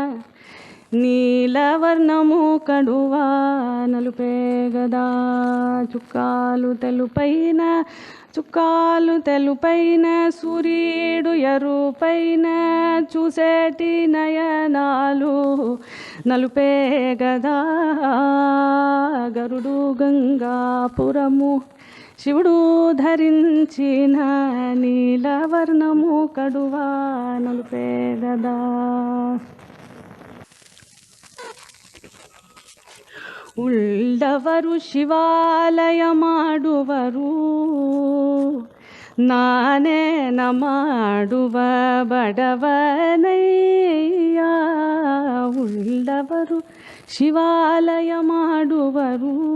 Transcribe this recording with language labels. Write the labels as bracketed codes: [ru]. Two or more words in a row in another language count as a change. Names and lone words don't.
[te] నీలవర్ణము కడువా నలుపే గదా చుక్కాలు తెలుపైన సూర్యుడు ఎరుపైన చూసేటి నయనాలు నలుపే గదా గరుడు గంగాపురము శివుడు ధరించిన నీలవర్ణము కడువా నలుపే గదా [kn] ಉಳ್ಳವರು ಶಿವಾಲಯ ಮಾಡುವರು ನಾನೇನ ಮಾಡುವ ಬಡವನಯ್ಯ ಉಳ್ಳವರು ಶಿವಾಲಯ ಮಾಡುವರು